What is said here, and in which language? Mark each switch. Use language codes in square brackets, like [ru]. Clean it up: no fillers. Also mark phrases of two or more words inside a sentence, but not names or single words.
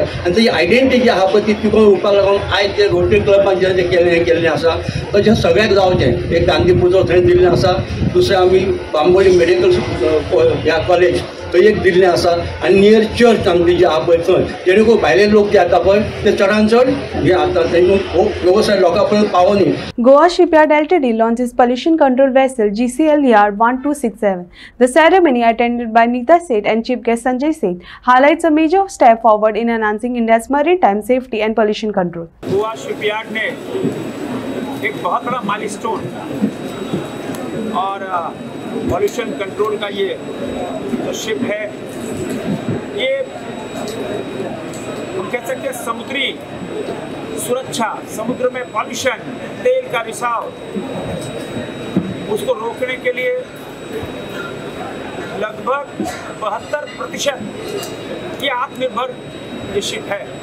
[kok] आनी तेजी आयडेंटिटी जी आहा पळय ती तिगोवन उरपाक लागून आयज ते रोटरी क्लबान जें हें केल्लें आसा तशें सगळ्याक जावचें. एक गांधीपूजो थंय दिल्लें आसा, दुसरें आमी बांबोळी मेडिकल ह्या कॉलेज थंय एक दिल्लें आसा, आनी [en] near church [kok] आमची जी आहा पळय थंय, जेणे करून भायले लोक जे येता पळय ते चडांत चड हे आता तेंचो वेवसाय लोकां पर्यंत पावोनी. [en] Goa Shipyard Ltd launched its pollution control vessel GCL Yard 1267. The ceremony, attended by Neeta Seth and Chief Guest Sanjay Seth, highlights a major step forward in enhancing India's maritime safety and pollution control. [hi] गोवा शिपयार्ड ने एक बहुत बड़ा माइलस्टोन और [en] pollution control [hi] का ये जो शिप है, ये हम कह सकते हैं समुद्री सुरक्षा, समुद्र में पॉल्यूशन, तेल का रिसाव, उसको रोकने के लिए लगभग 72% की आत्मनिर्भर ये शिप है।